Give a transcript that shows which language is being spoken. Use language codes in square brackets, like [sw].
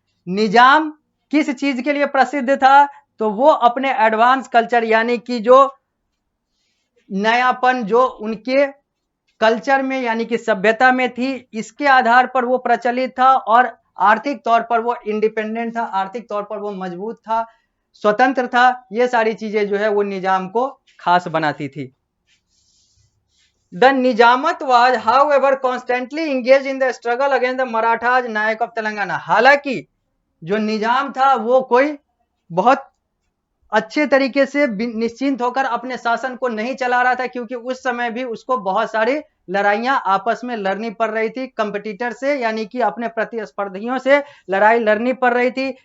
[hi] निजाम किस चीज के लिए प्रसिद्ध था? तो वो अपने एडवांस कल्चर यानी कि जो नयापन जो उनके कल्चर में यानी कि सभ्यता में थी, इसके आधार पर वो प्रचलित था और आर्थिक तौर पर वो इंडिपेंडेंट था, आर्थिक तौर पर वो मजबूत था, स्वतंत्र था। ये सारी चीजें जो है वो निजाम को खास बनाती थी। [en] The Nijamat was, however, constantly engaged in the struggle against the Marathas, नायक of Telangana. [hi] हालांकि जो निजाम था वो कोई बहुत अच्छे तरीके से निश्चिंत होकर अपने शासन को नहीं चला रहा था, क्योंकि उस समय भी उसको बहुत सारी लड़ाइयां आपस में लड़नी पड़ रही थी कंपटीटर से, यानी कि अपने प्रतिस्पर्धियों से लड़ाई लड़नी पड़ रही थी।